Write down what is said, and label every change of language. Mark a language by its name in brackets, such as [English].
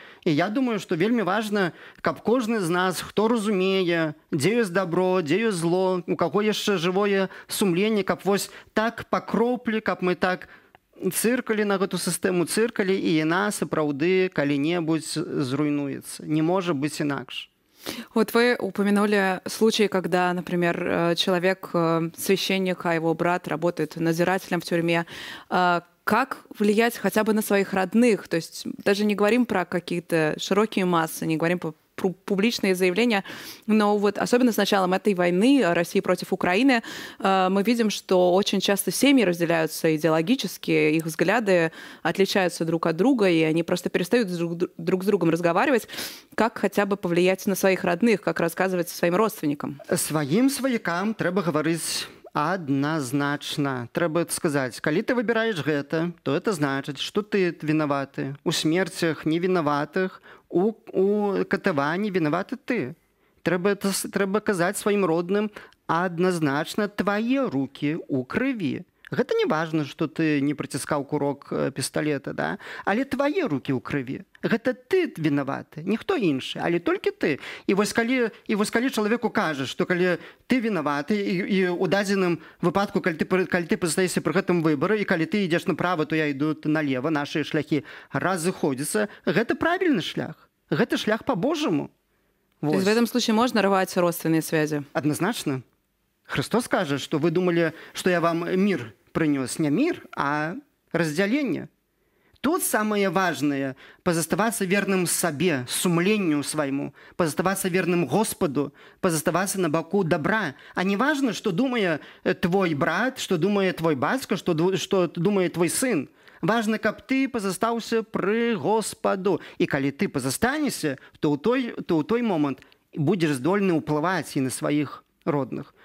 [Belarusian] І я думаю, што вельмі важна, каб кожны з нас, хто разумее, дзе ёсць дабро, дзе ёсць зло, у каго яшчэ жывое сумленне, каб вось так па кроплі, каб мы так цыркалі на гэту сістэму, цыркалі, і яна сапраўды калі-небудзь зруйнуецца. Не можа быть инакше. [Russian] Вот вы упомянули случаи, когда, например, человек, священник, а его брат работает надзирателем в тюрьме. Как влиять хотя бы на своих родных? То есть даже не говорим про какие-то широкие массы, не говорим про публичные заявления, но вот особенно с началом этой войны России против Украины мы видим, что очень часто семьи разделяются идеологически, их взгляды отличаются друг от друга, и они просто перестают друг с другом разговаривать. Как хотя бы повлиять на своих родных, как рассказывать своим родственникам? [Belarusian] Своим сваякам трэба гаварыць адназначна. Трэба сказаць, калі ты выбіраеш гэта, то это значыць, што ты вінаваты. У смерцях невінаватых, у катаванні вінаваты ты. Трэба казаць сваім родным адназначна твае рукі ў крыві. Гэта не важна, што ты не прыціскаў курок пісталета, да? Але твае рукі ў крыві. Гэта ты вінаваты, ніхто іншы, але толькі ты. І вось калі чалавеку кажаш, што калі ты вінаваты, і ў дадзеным выпадку, калі ты пазастаешся пры гэтым выбары, і калі ты ідзеш направа, то я іду налева, нашы шляхі разыходзяцца, гэта правільны шлях. Гэта шлях по-божаму. [Russian] То есть в этом случае можно рвать родственные связи? Однозначно. [Belarusian] Христос кажа, што вы думалі, што я вам мір прынёс. Не мір, а раздзяленне. [Russian] Тут самое важное – позаставаться верным сабе, сумленню свайму, позаставаться верным Господу, позаставаться на боку добра. А не важно, что думает твой брат, что думает твой бацька, что думает твой сын. [Belarusian] Важно, каб ты позастаўся пры Господу. І калі ты позастанешся, то ў той момант будзеш здольны ўплываць і на сваіх родных.